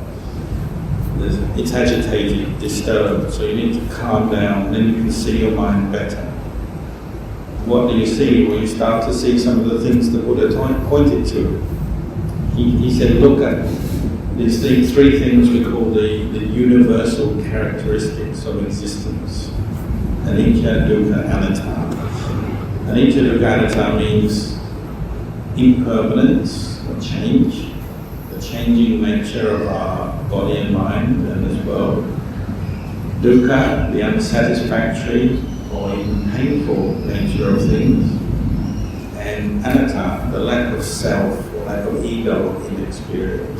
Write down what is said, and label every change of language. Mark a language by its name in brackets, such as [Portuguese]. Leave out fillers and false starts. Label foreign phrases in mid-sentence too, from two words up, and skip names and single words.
[English] It's agitated, disturbed, so you need to calm down, then you can see your mind better. What do you see? Well, you start to see some of the things the Buddha pointed to. He said, look at these three things we call the universal characteristics of existence. [Pali] Anicca, dukkha, anatta. Anicca, dukkha, anatta [English] means impermanence or change, the changing nature of our body and mind and this world. Dukkha, the unsatisfactory or even painful nature of things. And anatta, the lack of self or lack of ego in experience.